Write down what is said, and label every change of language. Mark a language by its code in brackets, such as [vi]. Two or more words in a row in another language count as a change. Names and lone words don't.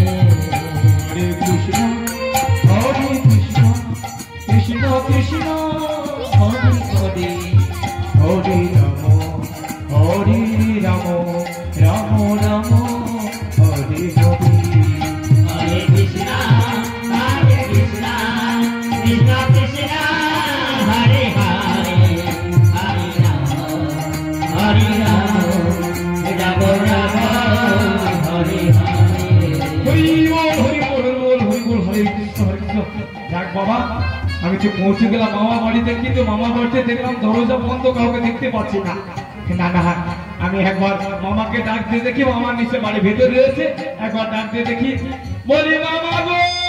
[sa] হরে কৃষ্ণ কৃষ্ণ কৃষ্ণ হরে হরে হরে রাম রাম রাম হরে হরে हरे कृष्ण, कृष्ण कृष्ण, हरे हरे, हरे राम, हरे राम, राम राम, हरे हरे. [bn] হরি বল হরে কৃষ্ণ যাক বাবা আমি তো পৌঁছে গেলাম মামা বাড়িতে কিন্তু মামা বাড়িতে দেখলাম দরজা বন্ধ কাউকে দেখতে পাচ্ছি না না আমি একবার মামাকে ডাক দিয়ে দেখি মামার নিচে বাড়ি ভেতরে রয়েছে একবার ডাক দিয়ে দেখি বলি মামা গো